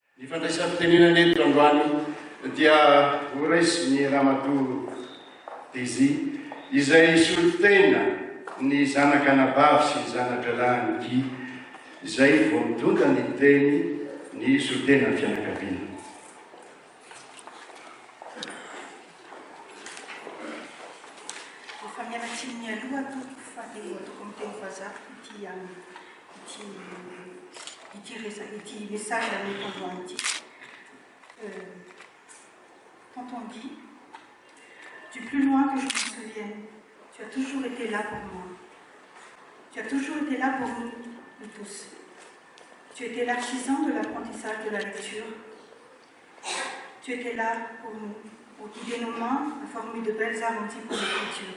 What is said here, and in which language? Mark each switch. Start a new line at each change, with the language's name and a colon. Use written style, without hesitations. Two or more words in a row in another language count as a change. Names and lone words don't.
Malagasy: Fandraisam-pitenena eto androany dia horesy ny Ramatoa Désy izay solotena ny zanakanabavy sy ny zanakalahy Guy izay vao mitondra ny teny ny solotena ny fianakaviana. Efa mianatiny aloha atoko fa dia atoko miteny vazaha ity message ameko androany ity.
French: Tonton Guy, du plus loin que je me souvienne, tu as toujours été là pour moi. Tu as toujours été là pour nous tous. Tu étais l'artisan de l'apprentissage de la lecture. Tu étais là pour nous, pour guider nos mains à former de belles arrondies pour l'écriture.